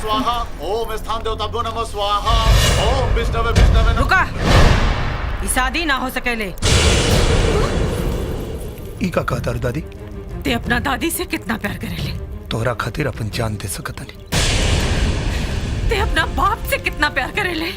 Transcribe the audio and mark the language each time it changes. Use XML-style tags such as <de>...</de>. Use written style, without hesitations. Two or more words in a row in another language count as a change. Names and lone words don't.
<sa>स्वाहा, ओम स्थान देवताभ्यो नमः स्वाहा, ओम विष्णवे विष्णवे नमः।</sa> <bho>रुका, ई शादी ना हो सकेले। ई का कहता दादी? ते अपना दादी से कितना प्यार करेले? तोहरा खातिर अपन जान दे सकत नहीं। ते अपना बाप से कितना प्यार करेले?</bho>